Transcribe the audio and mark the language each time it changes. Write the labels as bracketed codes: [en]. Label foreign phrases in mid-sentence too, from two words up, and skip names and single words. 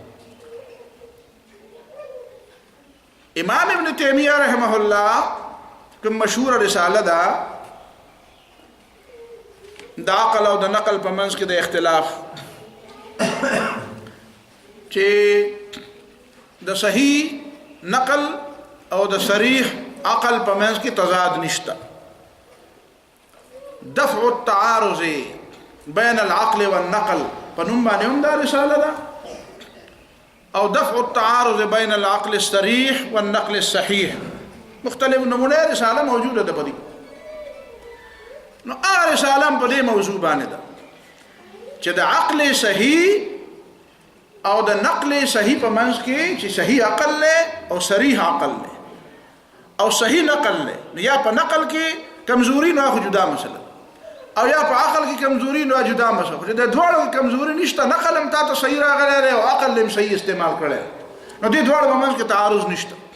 [ps] امام ابن تیمیہ [ar] رحمه الله [ps] کوم مشهور رساله ده د عقل او د نقل په منځ کې د اختلاف چې د صحیح نقل او د صریح عقل په منځ کې تضاد نشته. دفع التعارض بين العقل والنقل په نوم باندې هم دا رساله ده، او دفع التعارض بين العقل الصريح والنقل الصحيح مختلف نمونه رساله موجوده ده پدې. نو هغه رساله په دې موضوع باندې ده چې د عقل صحیح او د نقل صحیح په منځ کې چې صحیح عقل له او صریح عقل له او صحیح نقل له، یا په نقل کې کمزوري نو جدا مسله او یا په عقل کې کمزوري نو جدا مسله، خو د دوړو کمزوري نشته، نقل هم تاسو صحیح راغلی او عقل هم صحیح استعمال کړی، نو دې دوړو په منځ کې تعارض نشته.